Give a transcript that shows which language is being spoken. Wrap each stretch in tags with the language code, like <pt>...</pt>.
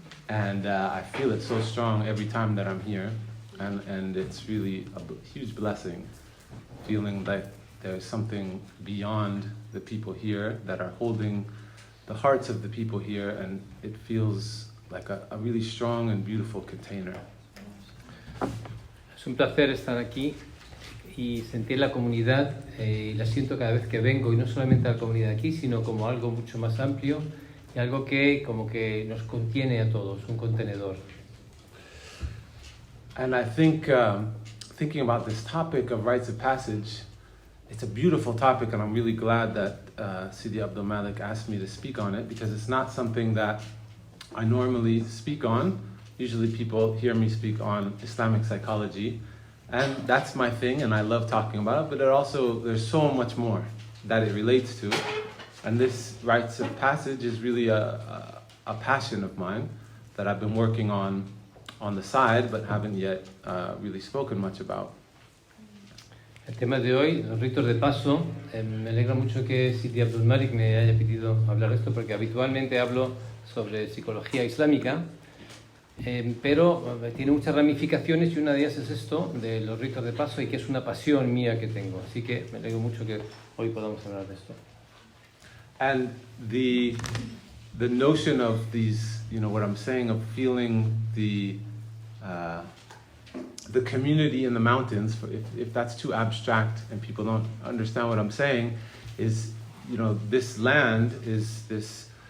<en>And I feel it so strong every time that I'm here. And it's really a huge blessing, feeling like there's something beyond the people here that are holding the hearts of the people here, and it feels like a really strong and beautiful container.</en> <es>Es un placer estar aquí y sentir la comunidad, y la siento cada vez que vengo, y no solamente a la comunidad aquí, sino como algo mucho más amplio y algo que como que nos contiene a todos, un contenedor.</es> <en>And I think, thinking about this topic of rites of passage, it's a beautiful topic, and I'm really glad that Sidi Abdul Malik asked me to speak on it, because it's not something that I normally speak on. Usually people hear me speak on Islamic psychology, and that's my thing, and I love talking about it, but there's so much more that it relates to. And this rites of passage is really a passion of mine that I've been working on the side, but haven't yet really spoken much about.</en> <es>El tema de hoy, los ritos de paso, me alegra mucho que Sidi Abdul Malik me haya pedido hablar de esto, porque habitualmente hablo sobre psicología islámica, pero tiene muchas ramificaciones, y una de ellas es esto, de los ritos de paso, y que es una pasión mía que tengo. Así que me alegro mucho que hoy podamos hablar de esto.</es> <en>And the notion of these, what I'm saying, of feeling the community in the mountains, if that's too abstract and people don't understand what I'm saying, is, this land is this</en>